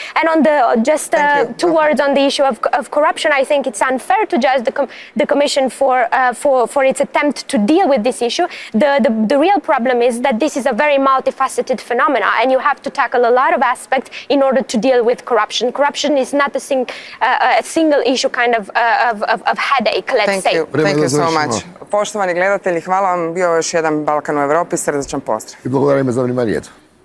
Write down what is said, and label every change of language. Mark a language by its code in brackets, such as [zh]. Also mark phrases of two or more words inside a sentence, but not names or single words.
[en] And on the two words on the issue of corruption, I think it's unfair to judge the Commission for its attempt to deal with this issue. The real problem is that this is a very multifaceted phenomena, and you have to tackle a lot of aspects in order to deal with corruption. Corruption is not a single issue kind of headache, let's say. Thank you so much. [hr] Poštovani gledatelji, hvala vam. Bio je još jedan Balkan u Europi. Srdačan pozdrav. I благодарим za vrijeme.